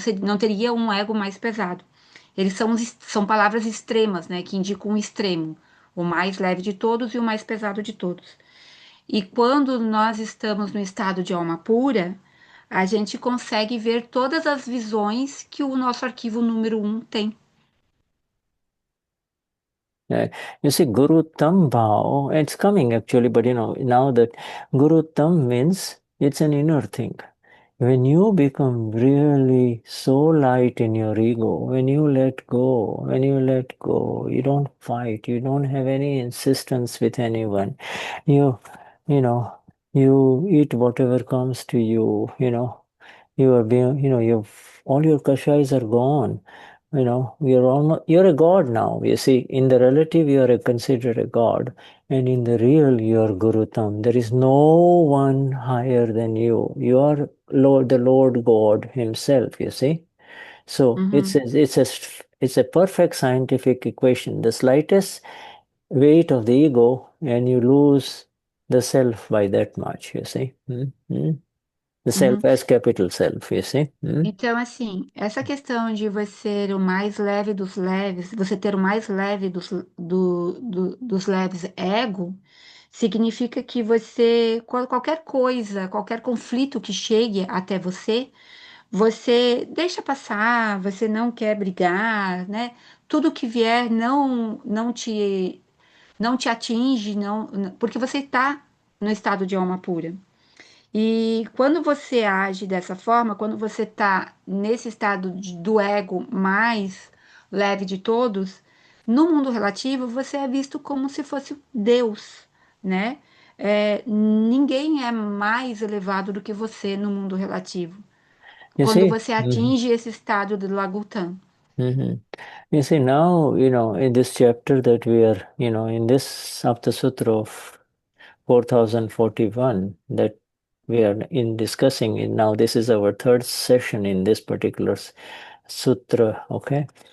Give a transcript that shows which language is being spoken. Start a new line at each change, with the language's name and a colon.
Portuguese: Não teria um ego mais pesado. Eles são palavras extremas, né? Que indicam um extremo, o mais leve de todos e o mais pesado de todos. E quando nós estamos no estado de alma pura, a gente consegue ver todas as visões que o nosso arquivo número 1 tem.
English: You see, Guru Tam Bhav, it's coming actually, but now that Guru Tam means it's an inner thing. When you become really so light in your ego, when you let go, you don't fight, you don't have any insistence with anyone. You, you know, you eat whatever comes to you, you are being, all your kashais are gone. You're a god now. You see, in the relative, you are considered a god, and in the real, you are Guru Tam. There is no one higher than you. You are the Lord God Himself. You see, so Uhum, it's a perfect scientific equation. The slightest weight of the ego, and you lose the self by that much. You see. The uhum. self as capital self. You see.
Portuguese: Então, assim, essa questão de você ser o mais leve dos leves, você ter o mais leve dos leves ego, significa que qualquer coisa, qualquer conflito que chegue até você, você deixa passar, você não quer brigar, né? Tudo que vier não te atinge, porque você está no estado de alma pura. E quando você age dessa forma, quando você está nesse estado do ego mais leve de todos, no mundo relativo você é visto como se fosse Deus, né? Ninguém é mais elevado do que você no mundo relativo.
English: You
Portuguese: Quando
English: see?
Portuguese: você atinge esse estado de Lagutã. Mhm.
English: You see, now, in this chapter that we are, in this Sapta Sutra of 4041 that we are in discussing it now, this is our third session in this particular sutra, okay?